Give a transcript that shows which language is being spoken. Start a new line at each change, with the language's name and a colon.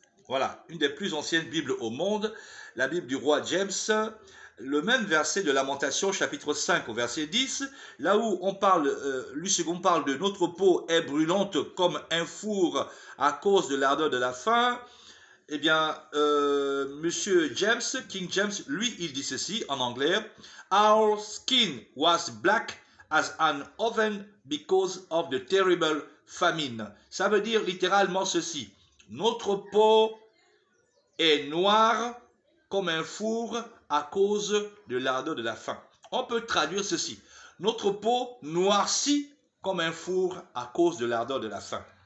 French: Voilà, une des plus anciennes Bibles au monde, la Bible du roi James, le même verset de Lamentation, chapitre 5 au verset 10, là où on parle, lui second parle de notre peau est brûlante comme un four à cause de l'ardeur de la faim. Eh bien, Monsieur James, King James, lui, il dit ceci en anglais.
English: Our skin was black as an oven because of the terrible famine.
French: Ça veut dire littéralement ceci. Notre peau est noire comme un four à cause de l'ardeur de la faim. On peut traduire ceci. Notre peau noircit comme un four à cause de l'ardeur de la faim.